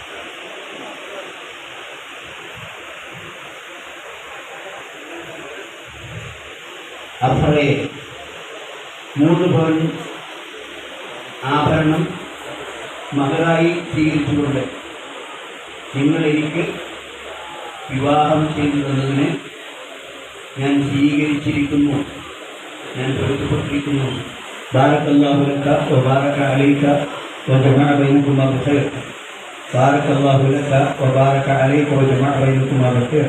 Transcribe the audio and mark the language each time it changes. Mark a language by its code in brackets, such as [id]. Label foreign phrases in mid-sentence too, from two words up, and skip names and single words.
[ml] അഫ്രയെ 3 പവൻ ആഭരണം മഹറായി സ്വീകരിച്ചുകൊണ്ട് നിങ്ങൾ എനിക്ക് വിവാഹം ചെയ്തു തന്നതിന് ഞാൻ സ്വീകരിച്ചിരിക്കുന്നു, ഞാൻ പൊരുത്തപ്പെട്ടിരിക്കുന്നു. [ar] بارك الله لك وبارك عليك وجمع بينكما بخير. بارك الله لك وبارك عليك وجمع بينكما بخير.